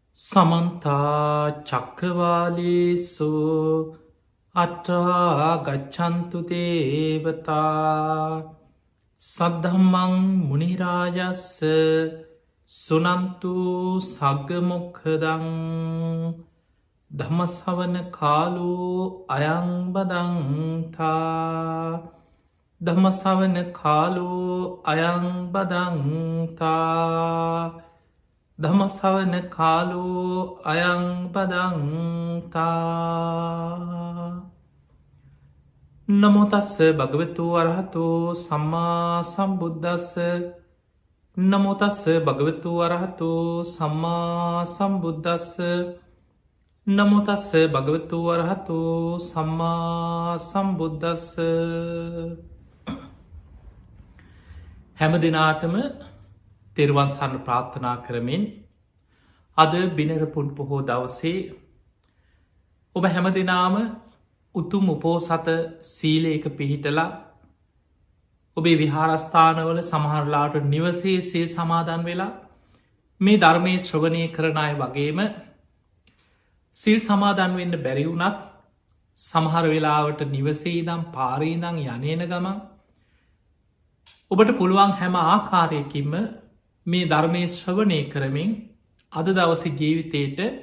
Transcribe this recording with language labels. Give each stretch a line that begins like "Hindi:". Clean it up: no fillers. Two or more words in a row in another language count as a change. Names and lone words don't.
Pali: සමන්තා චක්කවාලේසු අට්ඨා ගච්ඡන්තු දේවතා සද්ධම්මං මුනි රාජස්ස සුනන්තු සග්ග මොක්ඛදං ධම්මස්සවන කාලෝ අයං බදන්තා ධම්මස්සවන කාලෝ අයං බදන්තා ධම්මස්සවන කාලෝ අයං බදන්තා නමෝ තස්ස භගවතු අරහතෝ සම්මා සම්බුද්දස්ස නමෝ තස්ස භගවතු අරහතෝ සම්මා සම්බුද්දස්ස නමෝ තස්ස භගවතු අරහතෝ සම්මා සම්බුද්දස්ස
Sinhala: හැම දිනාටම තෙරුවන් සරණ ප්‍රාර්ථනා කරමින් අද බිනර පුන් පොහෝ දවසේ ඔබ හැම දෙනාම උතුම් උපෝසත සීලයක පිහිටලා ඔබේ විහාරස්ථානවල සමහරලාට නිවසේ සීල් සමාදන් වෙලා මේ ධර්මයේ ශ්‍රවණය කරන අය වගේම සිල් සමාදන් වෙන්න බැරි වුණත් සමහර වෙලාවට නිවසේ ඉදම් පාරේ ඉඳන් යන්නේන ගමන් ඔබට පුළුවන් හැම ආකාරයකින්ම මේ ධර්මයේ ශ්‍රවණය කරමින් අද දවස ජීවිතයට